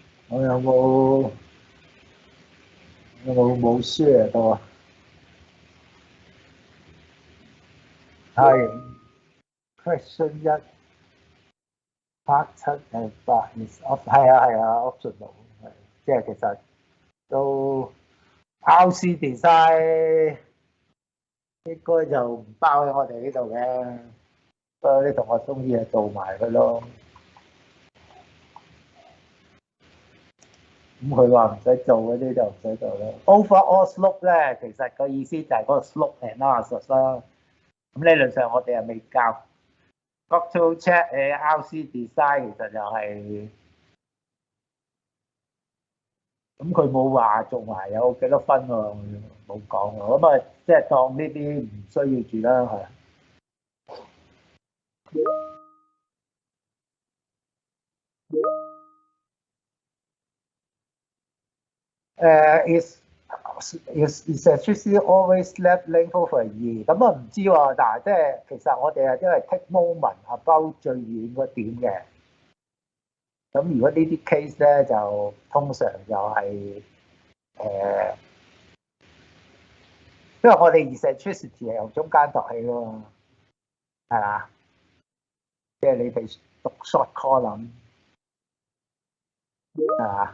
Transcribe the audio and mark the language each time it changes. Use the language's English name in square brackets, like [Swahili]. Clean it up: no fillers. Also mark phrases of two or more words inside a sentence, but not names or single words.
[Cantonese] 我有冇 share 到啊？係 question 一 [English] part 7 and 8 is op [Cantonese] 係啊 optional 係，即係其實都 [English] RC design [Cantonese] 應該就唔包喺我哋呢度嘅，不過啲同學中意就做埋佢咯。咁佢話唔使做嗰啲就唔使做啦。 [English] Overall slope [Cantonese] 咧，其實個意思就係嗰個 [English] slope analysis [Cantonese] 啦。咁理論上我哋係未教。 [English] Structural check RC design [Cantonese] 其實就係咁，佢冇話做埋有幾多分喎，冇講喎。咁啊，即係當呢啲唔需要住啦，係。 [English] is actually always left length over 2 [Cantonese] 咁啊唔知喎，但係即係其實我哋係因為 [English] take moment about [Cantonese] 最遠個點嘅。咁如果呢啲 case 咧，就通常就係因為我哋 eccentricity 係由中間度起㗎嘛，係嘛？即係你哋讀 [English] short column [Cantonese] 係嘛？